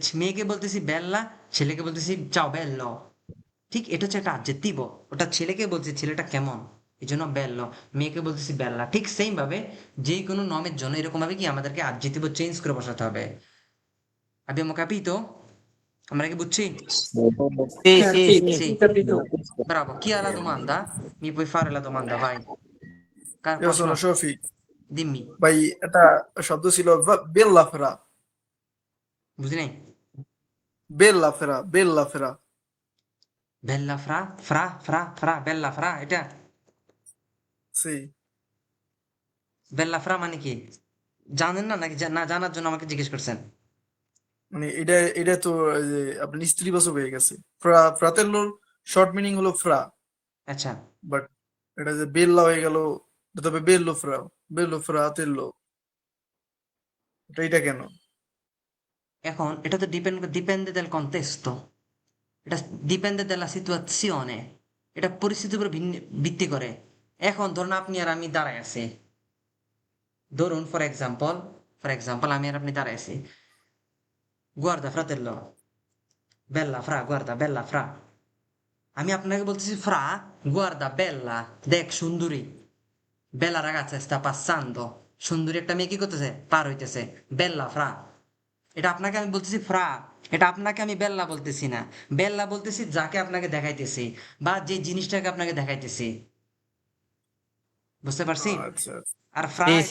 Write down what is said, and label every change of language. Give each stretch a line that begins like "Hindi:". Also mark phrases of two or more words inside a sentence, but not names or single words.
Bangla: মেয়েকে বলতেছি বেল্লা, ছেলেকে বলতেছি
Italian: ciao bello.
Bangla: ঠিক, এটা হচ্ছে একটা আডজেক্টিভ। ওটা ছেলেকে বলছি ছেলেটা কেমন, এই জন্য বেল্লো। মেয়েকে বলতেছি বেল্লা। ঠিক সেম ভাবে যে কোনো নমের জন্য এরকম ভাবে কি আমাদেরকে
English: adjective change
Bangla: করে বসাতে হবে।
Italian: Abbiamo capito?
Bangla: আমরা কি বুঝছি?
Italian: sì Sì, sì sì, sì Sì, capito. bravo, chi ha la domanda? Mi puoi fare la domanda, vai। Io sono Qualcuno? Shofi. Dimmi,
Bangla: ভাই একটা শব্দ ছিল
Italian: bella fra.
Bangla: বুঝি নাই?
Italian: bella fra, bella fra. bella fra, fra fra fra, bella fra, এটা সি। bella fra
Bangla: মানে কি জানেন না, নাকি না জানার জন্য আমাকে জিজ্ঞেস করছেন? মানে এটা এটা তো এই যে আপনার স্ত্রীবাচক হয়ে গেছে। ফ্রাতেল্লোর শর্ট মিনিং হলো ফ্রা, আচ্ছা, বাট এটা যে বেল্লা হয়ে গেল, তবে
Italian: bello fra, bello fratello,
Bangla: এটা কেন? এখন এটা তো
Italian: dipende dal contesto,
Bangla: এটা
Italian: dipende dalla situazione,
Bangla: এটা পরিস্থিতির উপর ভিত্তি করে। এখন ধরুন আপনি আর আমি দাঁড়ায় আছি, ধরুন
English: for example
Bangla: আমি আর আপনি দাঁড়ায় আছি,
Italian: guarda fratello, bella fra, guarda bella fra,
Bangla: আমি আপনাকে বলতেছি ফ্রা,
Italian: guarda bella,
Bangla: দেখ সুন্দরী,
Italian: bella ragazza sta passando,
Bangla: সুন্দরী একটা মেয়ে কি করতেছে পার হইতেছে,
Italian: bella fra.
Bangla: এটা আপনাকে আমি বলতেছি ফ্রা, এটা আপনাকে আমি বেল্লা বলতেছি না, বেল্লা বলতেছি যাকে আপনাকে দেখাইতেছি বা যে জিনিসটাকে আপনাকে দেখাইতেছি। বুঝতে পারছি? আচ্ছা আচ্ছা। আর ফ্রা Sí, এটা